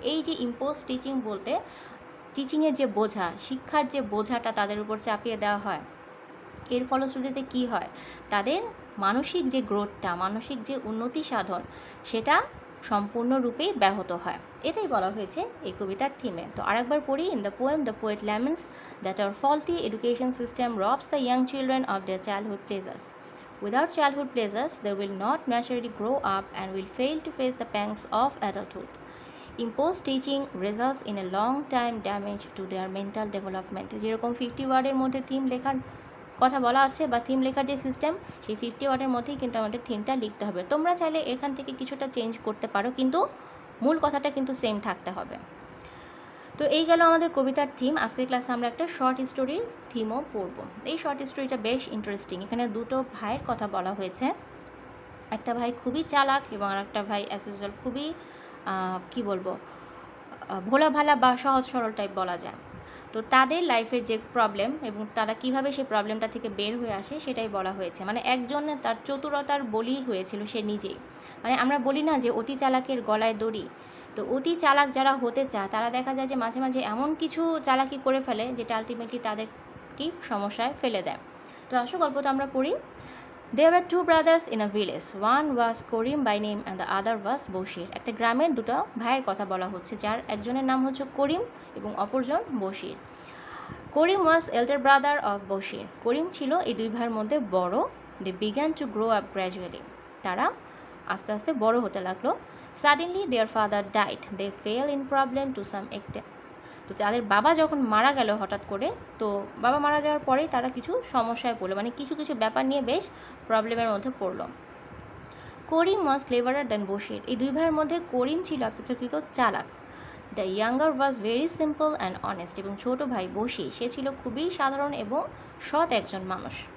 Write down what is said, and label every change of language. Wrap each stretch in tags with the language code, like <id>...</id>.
<bn>এই যে imposed teaching বলতে, টিচিংয়ের যে বোঝা, শিক্ষার যে বোঝাটা তাদের উপর চাপিয়ে দেওয়া হয়, এর ফলশ্রুতিতে কি হয়, তাদের মানসিক যে গ্রোথটা, মানসিক যে উন্নতি সাধন, সেটা সম্পূর্ণরূপেই ব্যাহত হয়। এটাই বলা হয়েছে এই কবিতার থিমে। তো আরেকবার পড়ি।</bn> <en>In the poem the poet laments that our faulty education system robs the young children of their childhood pleasures. Without childhood pleasures, they will not naturally grow up and will fail to face the pangs of adulthood. Imposed teaching results in a long time damage to their mental development.</en> <bn>যেরকম 50 ওয়ার্ডের মধ্যে theme লেখার কথা বলা আছে বা theme লেখার যে সিস্টেম, সেই 50 ওয়ার্ডের মধ্যেই কিন্তু আমাদের থিমটা লিখতে হবে। তোমরা চাইলে এখান থেকে কিছুটা চেঞ্জ করতে পারো, কিন্তু মূল কথাটা কিন্তু সেম থাকতে হবে। তো এই গেল আমাদের কবিতার থিম। আজকের ক্লাসে আমরা একটা শর্ট স্টোরির থিমও পড়ব। এই শর্ট স্টোরিটা বেশ ইন্টারেস্টিং। এখানে দুটো ভাইয়ের কথা বলা হয়েছে। একটা ভাই খুবই চালাক এবং আরেকটা ভাই</bn> <en>as usual</en> <bn>খুবই কী বলবো, ভোলা ভালা বা সহজ সরল টাইপ বলা যায়। তো তাদের লাইফের যে প্রবলেম এবং তারা কিভাবে সেই প্রবলেমটা থেকে বের হয়ে আসে সেটাই বলা হয়েছে। মানে একজনে তার চতুরতার বলি হয়েছিল সে নিজেই। মানে আমরা বলি না যে অতি চালাকের গলায় দড়ি, তো অতি চালাক যারা হতে চায় তারা দেখা যায় যে মাঝে মাঝে এমন কিছু চালাকি করে ফেলে যেটা আলটিমেটলি তাদেরকেই সমস্যায় ফেলে দেয়। তো আসো গল্পটা আমরা পড়ি।</bn> <en>There were two brothers in a village. One was Korim by name and the other was Bashir.</en> <bn>একটা গ্রামের দুটো ভাইয়ের কথা বলা হচ্ছে, যার একজনের নাম হচ্ছে করিম এবং অপরজন বশির।</bn> <en>Karim was elder brother of Bashir.</en> <bn>করিম ছিল এই দুই ভাইয়ের মধ্যে বড়।</bn> <en>They began to grow up gradually.</en> <bn>তারা আস্তে আস্তে বড় হতে লাগলো।</bn> <en>Suddenly their father died. They fell in problem to some extent.</en> <bn>তো তাদের বাবা যখন মারা গেল হঠাৎ করে, তো বাবা মারা যাওয়ার পরেই তারা কিছু সমস্যায় পড়লো, মানে কিছু কিছু ব্যাপার নিয়ে বেশ প্রবলেমের মধ্যে পড়লো।</bn> <en>Karim was cleverer than Bashir.</en> <bn>এই দুই ভাইয়ের মধ্যে করিম ছিল অপেক্ষাকৃত চালাক।</bn> <en>The younger was very simple and honest.</en> <bn>এবং ছোটো ভাই বশি, সে ছিল খুবই সাধারণ এবং সৎ একজন মানুষ।</bn>